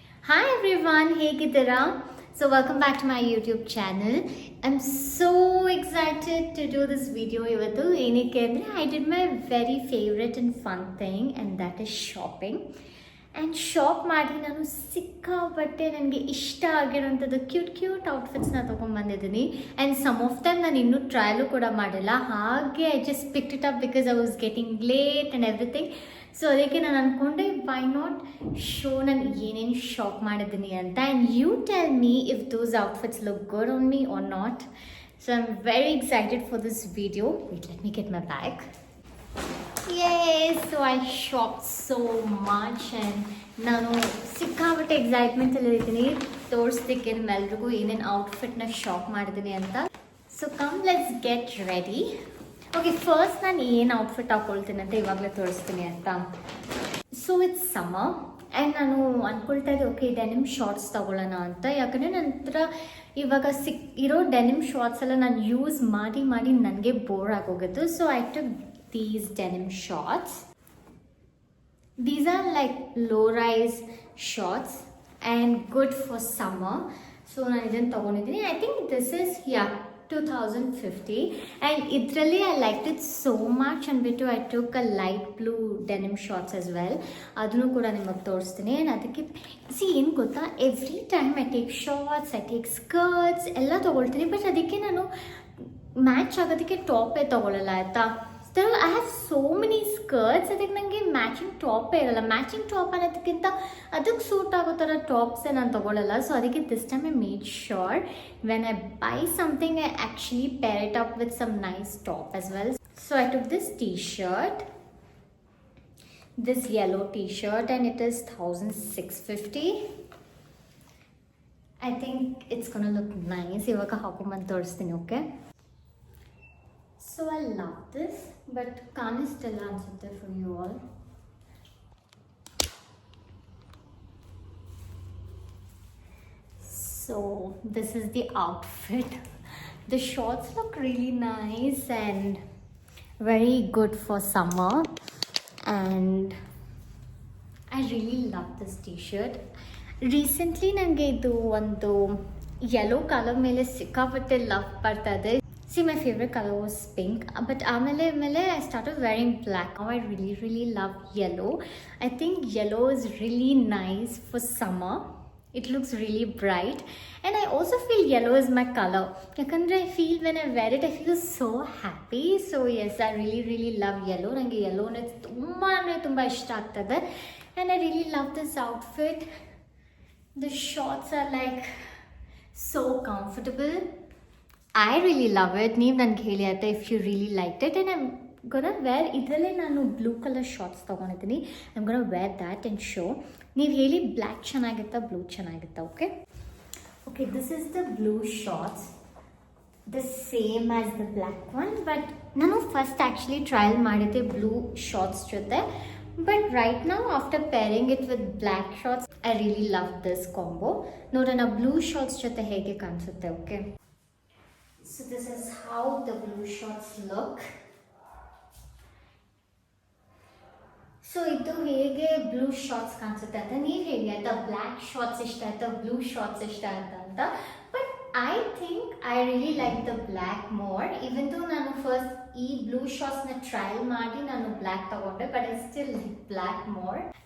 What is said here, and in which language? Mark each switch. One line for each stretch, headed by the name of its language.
English: Hi everyone,
Kannada: ಹೇಗಿದ್ದೀರಾ?
English: So welcome back to my YouTube channel. I'm so excited to do this video
Kannada: ಇವತ್ತು. ಏನಕ್ಕೆ ಅಂದರೆ
English: I did my very favorite and fun thing and that is shopping.
Kannada: And shop ಮಾಡಿ ನಾನು ಸಿಕ್ಕಾಪಟ್ಟೆ ನನಗೆ ಇಷ್ಟ ಆಗಿರೋಂಥದ್ದು cute ಔಟ್ಫಿಟ್ಸ್ನ ತೊಗೊಂಡ್ಬಂದಿದ್ದೀನಿ
English: and some of them
Kannada: ನಾನು ಇನ್ನೂ ಟ್ರಯಲು ಕೂಡ ಮಾಡಿಲ್ಲ.
English: ಹಾಗೆ I just picked it up because I was getting late and everything.
Kannada: So ಅದಕ್ಕೆ ನಾನು ಅಂದ್ಕೊಂಡೆ
English: why not show
Kannada: ನಾನು ಏನೇನು ಶಾಪ್ ಮಾಡಿದ್ದೀನಿ ಅಂತ.
English: And you tell me if those outfits look good on me or not. So I am very excited for this video. Wait, let me get my bag. Yes, so I shopped so much and
Kannada: ನಾನು ಸಿಕ್ಕಾಪಟ್ಟೆ ಎಕ್ಸೈಟ್ಮೆಂಟಲ್ಲಿ ಇದ್ದೀನಿ ತೋರಿಸ್ಲಿಕ್ಕೆ ನಿಮ್ಮೆಲ್ರಿಗೂ ಏನೇನು ಔಟ್ಫಿಟ್ನ shop ಮಾಡಿದ್ದೀನಿ ಅಂತ.
English: So come let's get ready.
Kannada: Okay, first ನಾನು ಏನು outfit ಹಾಕ್ಕೊಳ್ತೀನಿ ಅಂತ ಇವಾಗಲೇ ತೋರಿಸ್ತೀನಿ ಅಂತ.
English: so it's summer and
Kannada: ನಾನು ಅಂದ್ಕೊಳ್ತಾ ಇದ್ದೆ ಓಕೆ ಡೆನಿಮ್ ಶಾರ್ಟ್ಸ್ ತೊಗೊಳ್ಳೋಣ ಅಂತ. ಯಾಕಂದರೆ ನಂತರ ಇವಾಗ ಇರೋ ಡೆನಿಮ್ ಶಾರ್ಟ್ಸ್ ಎಲ್ಲ ನಾನು ಯೂಸ್ ಮಾಡಿ ನನಗೆ ಬೋರ್ ಆಗೋಗಿತ್ತು.
English: So I took these denim shorts. These are like low rise shorts and good for summer.
Kannada: So ನಾನು ಇದನ್ನು ತಗೊಂಡಿದ್ದೀನಿ.
English: I think this is 2050 and idralli I liked it so much ಅಂದ್ಬಿಟ್ಟು I took a light blue denim shorts as well.
Kannada: ಅದನ್ನು ಕೂಡ ನಿಮಗೆ ತೋರಿಸ್ತೀನಿ. And ಅದಕ್ಕೆ ಏನು ಗೊತ್ತಾ,
English: every time I take shorts, I take skirts
Kannada: ಎಲ್ಲ ತೊಗೊಳ್ತೀನಿ, ಬಟ್ ಅದಕ್ಕೆ ನಾನು ಮ್ಯಾಚ್ ಆಗೋದಕ್ಕೆ ಟಾಪೇ ತೊಗೊಳ್ಳಲ್ಲ ಆಯಿತಾ.
English: I have so many skirts,
Kannada: ಅದಕ್ಕೆ ನನಗೆ ಮ್ಯಾಚಿಂಗ್ ಟಾಪೇ ಇರಲ್ಲ. ಮ್ಯಾಚಿಂಗ್ ಟಾಪ್ ಅನ್ನೋದಕ್ಕಿಂತ ಅದಕ್ಕೆ ಸೂಟ್ ಆಗೋ ಥರ ಟಾಪ್ಸೇ ನಾನು ತೊಗೊಳ್ಳಲ್ಲ.
English: So ಅದಕ್ಕೆ this time I made sure when I buy something I actually pair it up with some nice top as well. So I took this T-shirt, this yellow T-shirt and it is 1650. I think it's gonna look nice.
Kannada: ಇವಾಗ ಹಾಕೊಂಬಂದು ತೋರಿಸ್ತೀನಿ.
English: okay, so I love this, but
Kannada: ಕಾಣಿಸ್ತಿಲ್ಲ ಅನ್ಸುತ್ತೆ
English: for you all. So this is the outfit. The shorts look really nice and very good for summer and I really love this T-shirt.
Kannada: Recently ನನಗೆ ಇದು ಒಂದು yellow colour ಮೇಲೆ ಸಿಕ್ಕಾಪಟ್ಟೆ love ಬರ್ತಾ ಇದೆ.
English: See, my favorite color was pink, but ಆಮೇಲೆ I started wearing black. Now I really love yellow. I think yellow is really nice for summer. It looks really bright and I also feel yellow is my color. Yakandre I feel when I wear it I feel so happy. So yes, I really love yellow.
Kannada: Nange yellow ne tumba ishta agtade
English: and I really love this outfit. The shorts are like so comfortable. I really love it.
Kannada: ನೀವು ನನಗೆ ಹೇಳಿ ಆಯ್ತಾ
English: If you really like it. And I'm gonna wear,
Kannada: ಇದರಲ್ಲೇ ನಾನು blue colour shorts ತೊಗೊಂಡಿದ್ದೀನಿ.
English: I'm gonna wear that and show.
Kannada: ನೀವು ಹೇಳಿ black ಚೆನ್ನಾಗಿತ್ತಾ blue ಚೆನ್ನಾಗಿತ್ತಾ?
English: Okay this is the blue shorts, the same as the black one. But
Kannada: ನಾನು first actually trial ಮಾಡಿದ್ದೆ blue shorts ಜೊತೆ,
English: But right ನಾವು after pairing it with black shorts I really love this combo.
Kannada: ನೋಡೋಣ blue shorts ಜೊತೆ ಹೇಗೆ ಕಾಣಿಸುತ್ತೆ.
English: Okay, so this is how the blue shorts look.
Kannada: So ಇದು ಹೇಗೆ ಬ್ಲೂ ಶಾರ್ಟ್ಸ್ ಕಾಣಿಸುತ್ತೆ ಅಂತ ನೀವು ಹೇಳಿ ಆಯ್ತಾ. ಬ್ಲ್ಯಾಕ್ ಶಾರ್ಟ್ಸ್ ಇಷ್ಟ ಆಯ್ತಾ ಬ್ಲೂ ಶಾರ್ಟ್ಸ್ ಇಷ್ಟ ಆಯ್ತಾ ಅಂತ.
English: But I think I really like the black more.
Kannada: ಇವನ್ ದೋ ನಾನು ಫಸ್ಟ್ ಈ ಬ್ಲೂ ಶಾರ್ಟ್ಸ್ನ ಟ್ರಯಲ್ ಮಾಡಿ ನಾನು ಬ್ಲ್ಯಾಕ್ ತಗೊಂಡೆ,
English: But I still like black more.